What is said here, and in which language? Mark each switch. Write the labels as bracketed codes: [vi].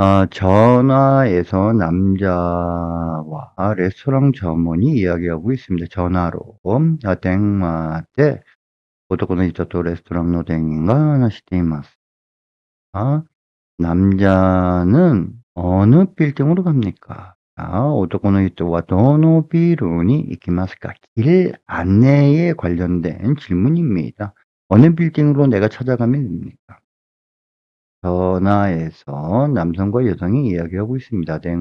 [ko] 전화에서 남자와 레스토랑 점원이 이야기하고 있습니다. 전화로. [ja] 電話で男の人とレストランの店員が話しています. [ko] 남자는 어느 빌딩으로 갑니까? [ja] 男の人はどのビルに行きますか? [ko] 길 안내에 관련된 질문입니다. 어느 빌딩으로 내가 찾아가면 됩니까? 전화에서 남성과 여성이 이야기하고 있습니다.